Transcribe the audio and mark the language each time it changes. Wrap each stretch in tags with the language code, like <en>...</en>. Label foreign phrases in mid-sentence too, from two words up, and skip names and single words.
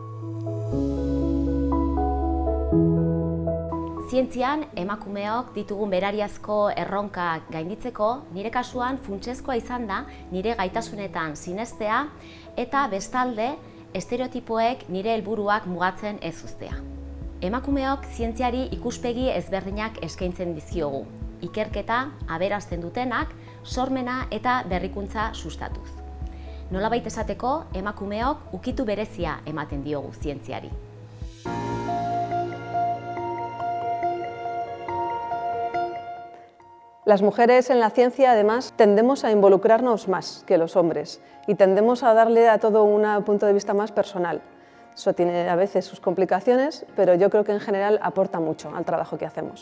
<eu>Zientzian, emakumeok ditugun berariazko erronkak gainditzeko, nire kasuan funtsezkoa izan da nire gaitasunetan sinestea eta bestalde estereotipoek nire helburuak mugatzen ez uztea. Emakumeok zientziari ikuspegi ezberdinak eskaintzen dizkiogu, ikerketa, aberasten dutenak, sormena eta berrikuntza sustatuz. Nolabait esateko, emakumeok ukitu berezia ematen diogu zientziari.</eu> <es>Las mujeres en la ciencia, además, tendemos a involucrarnos más que los hombres y tendemos a darle a todo un punto de vista más personal. Eso tiene a veces sus complicaciones, pero yo creo que en general aporta mucho al trabajo que hacemos.</es>